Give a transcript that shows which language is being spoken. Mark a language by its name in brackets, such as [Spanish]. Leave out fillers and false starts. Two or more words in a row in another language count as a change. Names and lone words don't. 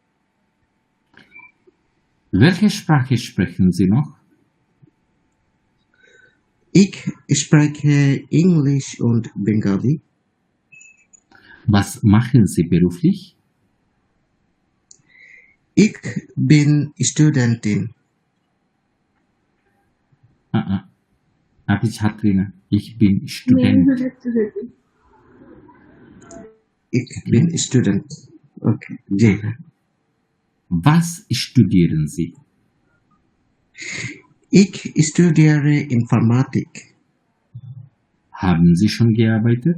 [German] Welche Sprache sprechen Sie noch? Ich spreche Englisch und Bengali. Was machen Sie beruflich? Ich bin Studentin. [Bangla] আপনি ছাত্রী না, [German] ich bin Student. Ich bin Student. Okay, जी. Was studieren Sie? Ich studiere Informatik. Haben Sie schon gearbeitet?